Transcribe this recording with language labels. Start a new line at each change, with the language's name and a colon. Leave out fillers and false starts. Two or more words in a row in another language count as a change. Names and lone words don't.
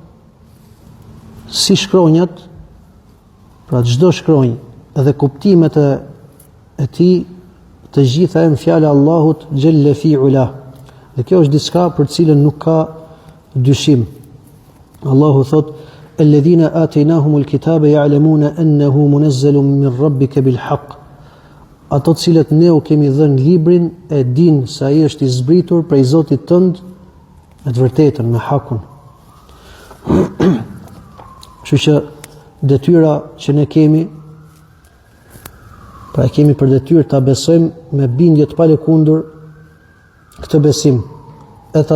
Albanian: si shkronjat, pra çdo shkronjë dhe kuptimet e tij, të gjitha janë fjala e Allahut
Arabic: جل في علا.
Albanian: Dhe kjo është diçka për cilën nuk ka dyshim. Allahu thot:
Arabic: "الذين آتيناهم الكتاب يعلمون أنه منزل من ربك بالحق."
Albanian: Ato të cilët ne u kemi dhënë librin e dinë se ai është i zbritur prej Zotit tënd me të vërtetën, me hakun. Kështu që detyra që ne kemi, pra e kemi për detyrë ta besojmë me bindje të palëkundur këtë besim, e ta